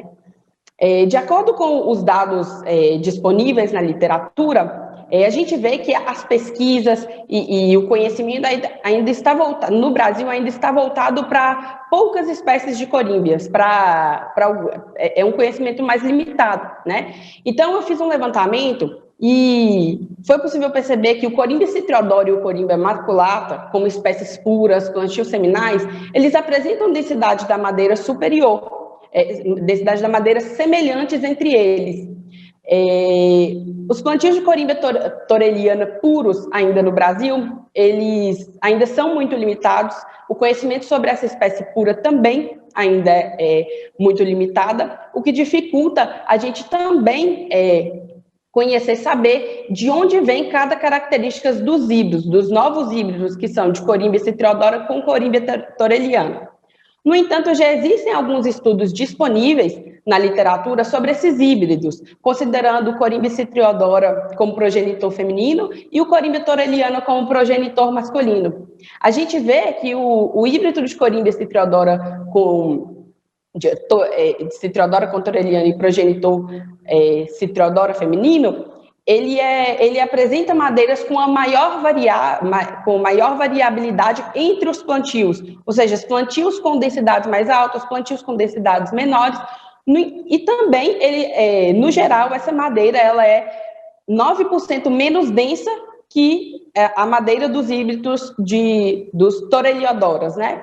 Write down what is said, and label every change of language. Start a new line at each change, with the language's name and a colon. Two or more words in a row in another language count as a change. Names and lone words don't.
Portuguese: De acordo com os dados disponíveis na literatura, a gente vê que as pesquisas e o conhecimento ainda está voltado, no Brasil ainda está voltado para poucas espécies de corímbias, é um conhecimento mais limitado, né? Então, eu fiz um levantamento e foi possível perceber que o corímbia citriodora e o corímbia maculata, como espécies puras, plantios seminais, eles apresentam densidade da madeira superior, densidade da madeira semelhantes entre eles. Os plantios de corímbia toreliana puros ainda no Brasil, eles ainda são muito limitados. O conhecimento sobre essa espécie pura também ainda é muito limitada, o que dificulta a gente também conhecer, saber de onde vem cada característica dos híbridos, dos novos híbridos que são de corímbia citriodora com corímbia toreliana. No entanto, já existem alguns estudos disponíveis na literatura sobre esses híbridos, considerando o corímbia citriodora como progenitor feminino e o corímbia toreliana como progenitor masculino. A gente vê que o híbrido de corímbia citriodora com de Citriodora contoreliana e progenitor Citriodora feminino, ele apresenta madeiras com maior variabilidade entre os plantios, ou seja, os plantios com densidades mais altas, os plantios com densidades menores, e também, no geral, essa madeira ela é 9% menos densa que a madeira dos híbridos dos toreliodoras, né?